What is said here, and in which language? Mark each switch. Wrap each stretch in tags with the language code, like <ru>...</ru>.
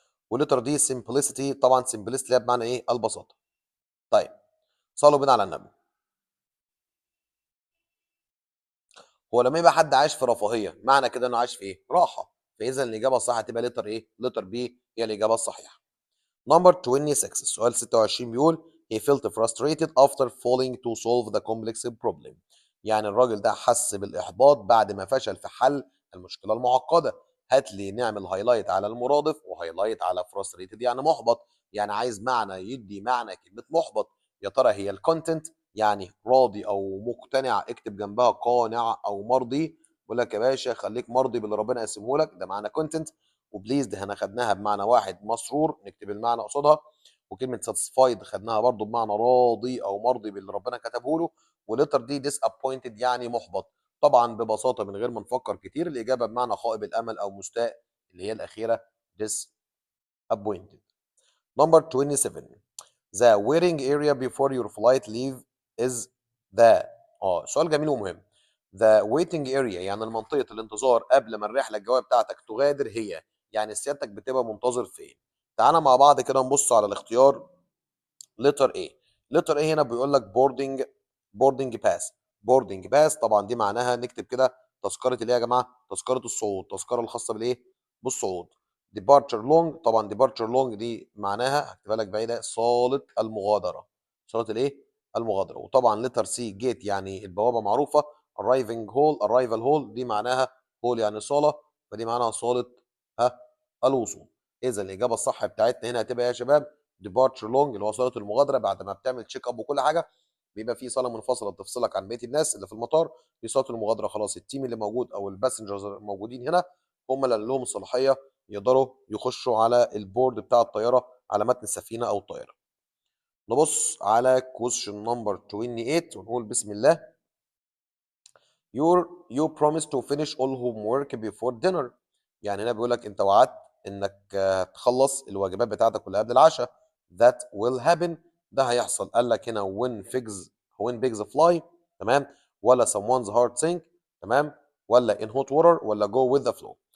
<ar>ولتر دي سمبلسيتي، طبعا سمبلسيتي بمعنى ايه؟ البساطه. طيب، صلوا بينا على النبي. هو لما يبقى حد عايش في رفاهيه، معنى كده انه عايش في ايه؟ راحه. فاذا الاجابه الصح هتبقى لتر ايه؟ لتر بي هي الاجابه الصحيحه. نمبر 26، السؤال 26 بيقول</ar> <en>he felt frustrated after failing to solve the complex problem.</en> <ar>يعني الراجل ده حس بالإحباط بعد ما فشل في حل المشكلة المعقدة. هات لي نعمل هايلايت على المرادف وهايلايت على frustrated يعني محبط. يعني عايز معنى يدي معنى كلمة محبط. يا ترى هي الكونتنت يعني راضي أو مقتنع، اكتب جنبها قانع أو مرضي. بقول لك يا باشا خليك مرضي باللي ربنا قسمه لك، ده معنى كونتنت. وبليزد احنا خدناها بمعنى واحد مسرور، نكتب المعنى قصادها. وكلمه ساتسفايد خدناها برضو بمعنى راضي او مرضي باللي ربنا كتبه له. ولتر دي disappointed يعني محبط. طبعا ببساطه من غير ما نفكر كتير، الاجابه بمعنى خائب الامل او مستاء، اللي هي الاخيره disappointed.</ar> <en>Number 27. The waiting area before your flight leave is the</en> <ar>سؤال جميل ومهم. The waiting area يعني منطقة الانتظار قبل ما الرحلة الجوية بتاعتك تغادر، هي يعني سيادتك بتبقى منتظر فين؟ تعالى مع بعض كده نبص على الاختيار. لتر ايه؟ لتر ايه هنا بيقول لك بوردنج باس. بوردنج باس طبعا دي معناها نكتب كده تذكره الايه يا جماعه؟ تذكره الصعود، تذكره الخاصه بالايه؟ بالصعود. ديبارتشر لونج، طبعا ديبارتشر لونج دي معناها هكتبها لك بعيده، صاله المغادره. صاله الايه؟ المغادره. وطبعا لتر سي جيت يعني البوابه معروفه. ارايفنج هول، ارايفال هول دي معناها هول يعني صاله، فدي معناها صاله ها الوصول. اذا الاجابه الصح بتاعتنا هنا هتبقى يا شباب ديبارتشر لونج، اللي هو صاله المغادره. بعد ما بتعمل تشيك اب وكل حاجه، بيبقى في صاله منفصله بتفصلك عن بقيه الناس اللي في المطار. دي صاله المغادره. خلاص التيم اللي موجود او الباسنجرز الموجودين هنا هم اللي لهم الصلاحيه يقدروا يخشوا على البورد بتاع الطياره، على متن السفينه او الطياره. نبص على</ar> <en>question number 28</en> <ar>ونقول بسم الله.</ar> <en>you promise to finish all homework before dinner.</en> <ar>يعني هنا بيقول لك انت وعدت انك تخلص الواجبات بتاعتك كلها قبل العشاء.</ar> <en>that will happen،</en> <ar>ده هيحصل. قال لك هنا</ar> <en>when pigs fly، تمام، ولا someone's heart sink، تمام، ولا in hot water، ولا go with the flow.</en>